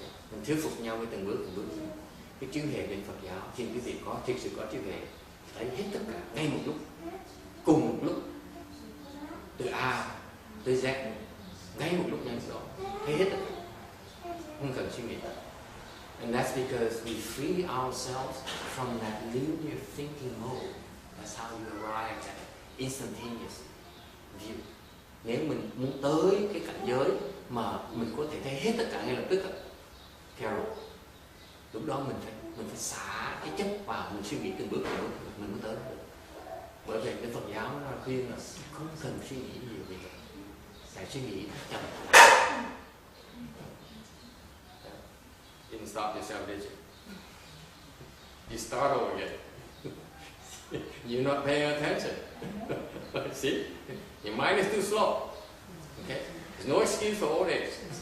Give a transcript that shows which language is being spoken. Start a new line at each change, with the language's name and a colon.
Vietnamese: Mình thuyết phục nhau với từng bước. Cái trí huệ bên Phật giáo, khi quý vị thực sự có trí huệ, thấy hết tất cả ngay một lúc, cùng một lúc, từ A tới Z, ngay một lúc nhanh đó, thấy hết tất cả, không cần suy nghĩ.
English: And that's because we free ourselves from that linear thinking mode. That's how you arrive at instantaneous view.
Vietnamese: Nếu mình muốn tới cái cảnh giới mà mình có thể thấy hết tất cả ngay lập tức, Carol, lúc đó mình phải xả cái chấp vào, mình suy nghĩ từng bước mình mới tới được. Bởi vì cái Phật giáo nó khuyên là không cần suy nghĩ nhiều về vậy. Phải suy nghĩ chậm.
English: You didn't stop yourself, did you? You start over again. You're not paying attention. See? Your mind is too slow. Okay? There's no excuse for old age.